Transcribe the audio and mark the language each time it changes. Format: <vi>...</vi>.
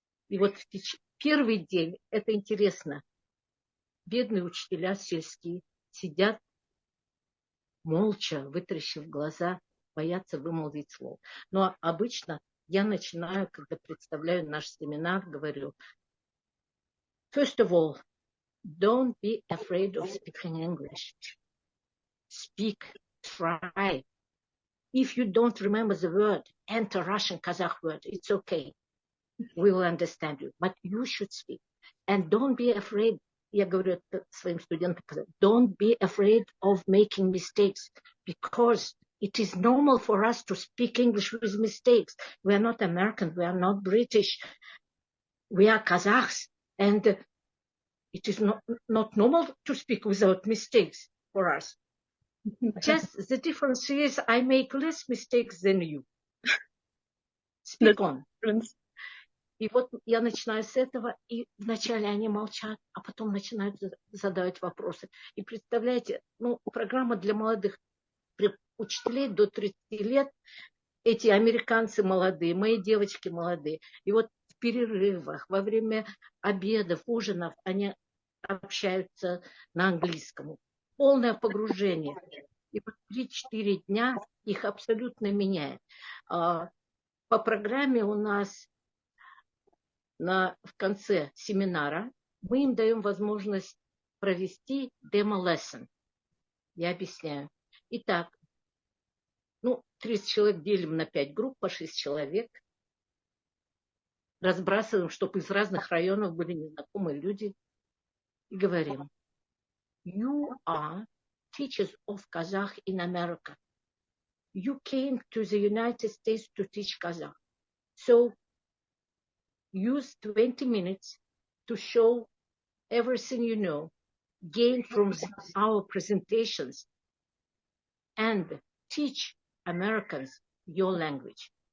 <ru>И вот первый день, это интересно, бедные учителя сельские сидят молча, вытаращив глаза, боятся вымолвить слово. Но обычно я начинаю, когда представляю наш семинар, говорю,</ru> <en>first of all, don't be afraid of speaking English. Speak, try. If you don't remember the word, enter Russian, Kazakh word. It's okay. We will understand you. But you should speak. And don't be afraid.</en> <ru>Я говорю это своим студентам.</ru> <en>Don't be afraid of making mistakes. Because it is normal for us to speak English with mistakes. We are not American. We are not British. We are Kazakhs. And it is not normal to speak without mistakes for us. Just the difference is I make less mistakes than you. Speak on.</en> <ru>И вот я начинаю с этого, и вначале они молчат, а потом начинают задавать вопросы. И представляете, программа для молодых учителей до 30 лет, эти американцы молодые, мои девочки молодые. И вот в перерывах, во время обедов, ужинов они общаются на английском. Полное погружение. И вот 3-4 дня их абсолютно меняет. По программе у нас в конце семинара мы им даем возможность провести демо-лессон. Я объясняю. Итак, 30 человек делим на 5 групп, по 6 человек. Разбрасываем, чтобы из разных районов были незнакомые люди. И говорим,</ru> <en>you are teachers of Kazakh in America. You came to the United States to teach Kazakh. So use 20 minutes to show everything you know, gain from our presentations, and teach Americans your language.</en>